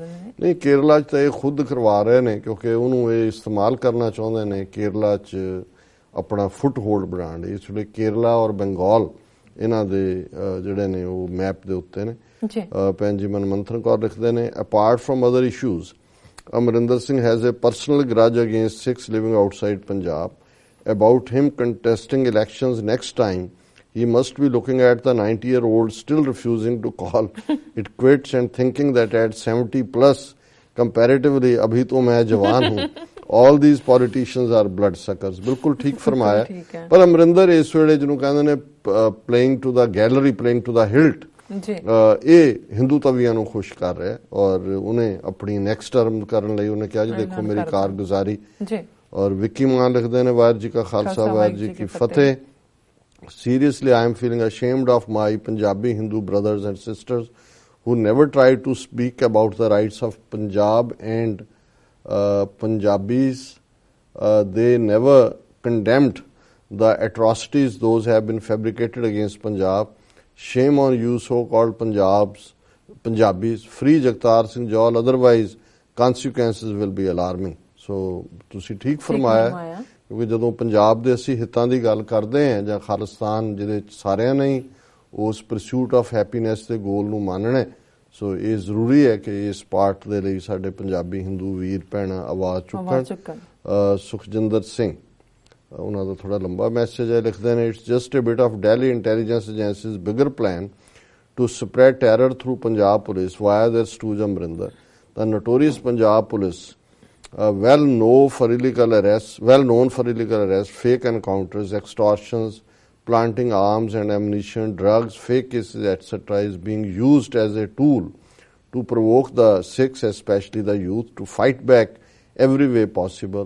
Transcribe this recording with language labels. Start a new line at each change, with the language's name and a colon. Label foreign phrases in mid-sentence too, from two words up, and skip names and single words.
Punjabi: ਨਹੀਂ, ਕੇਰਲਾ 'ਚ ਤਾਂ ਇਹ ਖੁਦ ਕਰਵਾ ਰਹੇ ਨੇ, ਕਿਉਂਕਿ ਉਹਨੂੰ ਇਹ ਇਸਤੇਮਾਲ ਕਰਨਾ ਚਾਹੁੰਦੇ ਨੇ ਕੇਰਲਾ 'ਚ ਆਪਣਾ ਫੁੱਟ ਹੋਲਡ ਬਣਾਉਣ ਲਈ। ਇਸ ਵੇਲੇ ਕੇਰਲਾ ਔਰ ਬੰਗਾਲ ਇਹਨਾਂ ਦੇ ਜਿਹੜੇ ਨੇ ਉਹ ਮੈਪ ਦੇ ਉੱਤੇ ਨੇ। ਭੈਣ ਜੀ ਮਨਮੰਥਨ ਕੌਰ ਲਿਖਦੇ ਨੇ,
English: apart from other issues, Amarinder Singh has a personal grudge against Sikhs living outside Punjab. About him contesting elections next time, he must be looking at the 90-year-old still refusing to call it quits and thinking that at 70 plus, comparatively,
Hindi: अभी तो मैं जवान हूँ.
English: All these politicians are bloodsuckers.
Punjabi: ਬਿਲਕੁਲ ਠੀਕ ਫਰਮਾਇਆ। ਪਰ ਅਮਰਿੰਦਰ ਇਸ ਵੇਲੇ ਜਿਹਨੂੰ ਕਹਿੰਦੇ ਨੇ
English: playing to the gallery, playing to the hilt,
Punjabi: ਇਹ ਹਿੰਦੂ ਤਵੀਆਂ ਨੂੰ ਖੁਸ਼ ਕਰ ਰਿਹਾ। ਔਰ ਉਹਨੇ ਆਪਣੀ ਨੈਕਸਟ ਟਰਮ ਕਰਨ ਲਈ ਉਹਨੇ ਕਿਹਾ ਜੀ ਦੇਖੋ ਮੇਰੀ ਕਾਰਗੁਜ਼ਾਰੀ। ਔਰ ਵਿੱਕੀ ਮਾਨ ਲਿਖਦੇ ਨੇ, ਵਾਹਿਗੁਰੂ ਜੀ ਕਾ ਖਾਲਸਾ ਵਾਹਿਗੁਰੂ ਜੀ ਕੀ ਫਤਿਹ।
English: Seriously, I am feeling ashamed of my Punjabi Hindu brothers and sisters who never tried to speak about the rights of Punjab and Punjabis. They never condemned the atrocities those have been fabricated against Punjab. Shame on you so-called Punjabis. Free Jagtar Singh Jol, otherwise consequences will be alarming.
Punjabi: ਸੋ ਤੁਸੀਂ ਠੀਕ ਫਰਮਾਇਆ, ਕਿਉਂਕਿ ਜਦੋਂ ਪੰਜਾਬ ਦੇ ਅਸੀਂ ਹਿੱਤਾਂ ਦੀ ਗੱਲ ਕਰਦੇ ਹਾਂ ਜਾਂ ਖਾਲਿਸਤਾਨ ਜਿਹਦੇ ਸਾਰਿਆਂ ਨੇ ਹੀ ਉਸ
English: pursuit of happiness
Punjabi: ਦੇ ਗੋਲ ਨੂੰ ਮੰਨਣਾ, ਸੋ ਇਹ ਜ਼ਰੂਰੀ ਹੈ ਕਿ ਇਸ ਪਾਰਟ ਦੇ ਲਈ ਸਾਡੇ ਪੰਜਾਬੀ ਹਿੰਦੂ ਵੀਰ ਭੈਣਾਂ ਆਵਾਜ਼ ਚੁੱਕਣ। ਸੁਖਜਿੰਦਰ ਸਿੰਘ, ਉਹਨਾਂ ਦਾ ਥੋੜਾ ਲੰਬਾ ਮੈਸੇਜ ਹੈ, ਲਿਖਦੇ ਨੇ,
English: it's just a bit of Delhi intelligence agency's bigger plan to spread terror through Punjab police via their stooge Amrinder. The notorious Punjab police, well known for illegal arrests, fake encounters, extortions, planting arms and ammunition, drugs, fake cases, etc., is being used as a tool to provoke the Sikhs, especially the youth, to fight back every way possible.